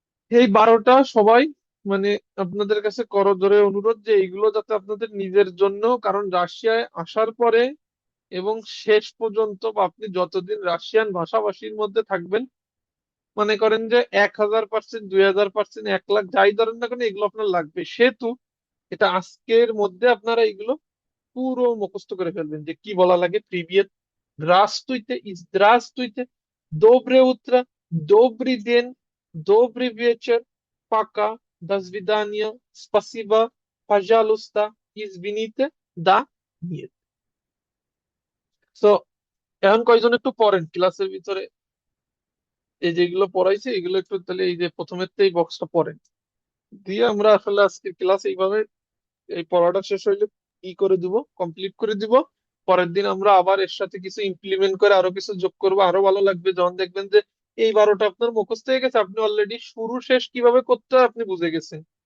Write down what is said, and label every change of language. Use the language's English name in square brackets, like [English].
[Bangla] এই 12টা সবাই মানে আপনাদের কাছে করজোড়ে অনুরোধ যে এইগুলো যাতে আপনাদের নিজের জন্য, কারণ রাশিয়ায় আসার পরে এবং শেষ পর্যন্ত বা আপনি যতদিন রাশিয়ান ভাষাভাষীর মধ্যে থাকবেন, মনে করেন যে 1000%, 2000%, 1 লাখ, যাই ধরেন না কেন এগুলো আপনার লাগবে। সেহেতু এটা আজকের মধ্যে আপনারা এগুলো পুরো মুখস্থ করে ফেলবেন যে কি বলা লাগে। [Russian] প্রিভিয়াস, здравствуйте, здравствуйте, доброе утро, добрый день, добрый вечер, пока, до свидания, спасибо, пожалуйста, извините, да, нет। [Bangla] তো এখন কয়জন একটু পড়েন ক্লাসের ভিতরে, এই যেগুলো পড়াইছে এগুলো একটু তাহলে এই যে প্রথমের এই বক্সটা পড়েন, দিয়ে আমরা আসলে আজকের ক্লাস এইভাবে, এই পড়াটা শেষ হইলে ই করে দিব, কমপ্লিট করে দিব। পরের দিন আমরা আবার এর সাথে কিছু ইমপ্লিমেন্ট করে আরো কিছু যোগ করবো, আরো ভালো লাগবে যখন দেখবেন যে এই 12টা আপনার মুখস্থ হয়ে গেছে, আপনি অলরেডি শুরু শেষ কিভাবে করতে হয় আপনি বুঝে গেছেন।